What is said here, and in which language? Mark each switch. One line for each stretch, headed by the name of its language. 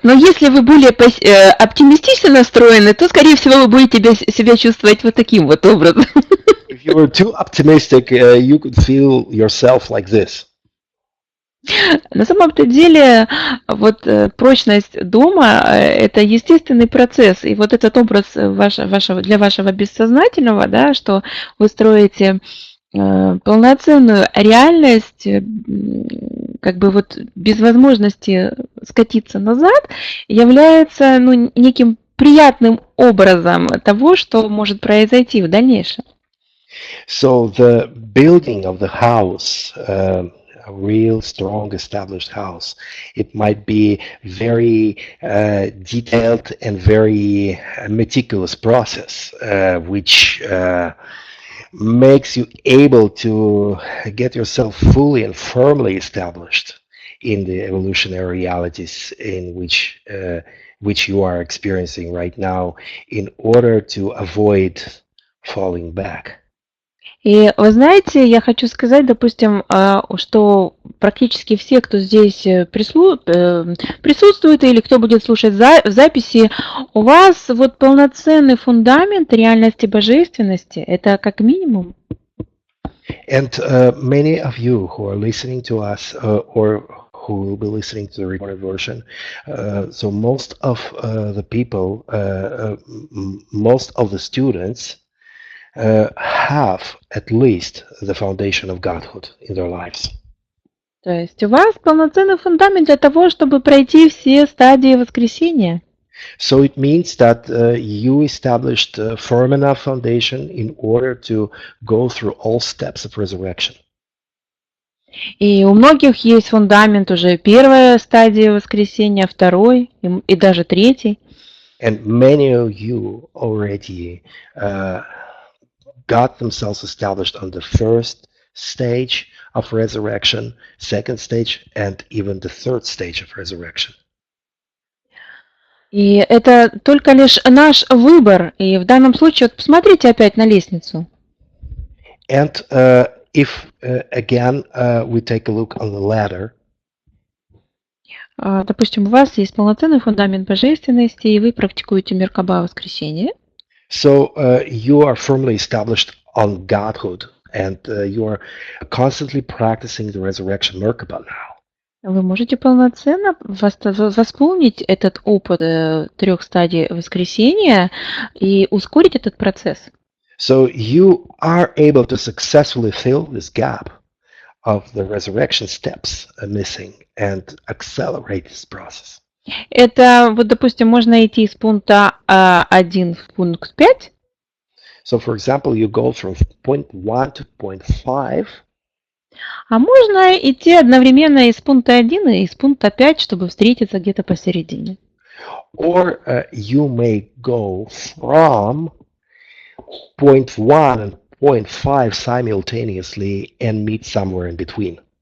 Russian: Но если вы более оптимистично настроены, то, скорее всего, вы будете себя чувствовать вот таким вот образом.
English: If you were too optimistic, you could feel yourself like this.
Russian: На самом-то деле, вот прочность дома – это естественный процесс. И вот этот образ для вашего бессознательного, да, что вы строите полноценную реальность, как бы вот без возможности скатиться назад, является неким приятным образом того, что может произойти в дальнейшем.
English: So the building of the house, a real strong established house, it might be very detailed and very meticulous process, which makes you able to get yourself fully and firmly established in the evolutionary realities in which you are experiencing right now in order to avoid falling back.
Russian: И вы знаете, я хочу сказать, допустим, что практически все, кто здесь присутствует или кто будет слушать записи, у вас вот полноценный фундамент реальности божественности. Это как минимум.
English: And many of you who are listening to us or who will be listening to the recorded version, so most of the people, most of the students have at least the foundation of Godhood in their lives.
Russian: То есть у вас полноценный фундамент для того, чтобы пройти все стадии воскресения.
English: So it means that you established a firm enough foundation in order to go through all steps of resurrection.
Russian: И у многих есть фундамент уже первая стадия воскресения, второй и даже третий.
English: And many of you already got themselves established on the first stage of resurrection, second stage, and even the third stage of resurrection.
Russian: И это только лишь наш выбор. И в данном случае, вот посмотрите опять на лестницу.
English: And if again we take a look on the ladder.
Russian: Допустим, у вас есть полноценный фундамент божественности, и вы практикуете Меркаба воскресенье.
English: So you are firmly established on Godhood, and you are constantly practicing the resurrection Merkaba now.
Russian: Вы можете полноценно восполнить этот опыт трех стадий воскресения и ускорить этот процесс.
English: So you are able to successfully fill this gap of the resurrection steps missing and accelerate this process.
Russian: Это, вот, допустим, можно идти из пункта 1 в пункт 5.
English: So, for example, you go from point 1 to point 5.
Russian: А можно идти одновременно из пункта 1 и из пункта 5, чтобы встретиться где-то посередине.
English: Or you may go from point 1 and point 5 simultaneously and meet somewhere in between.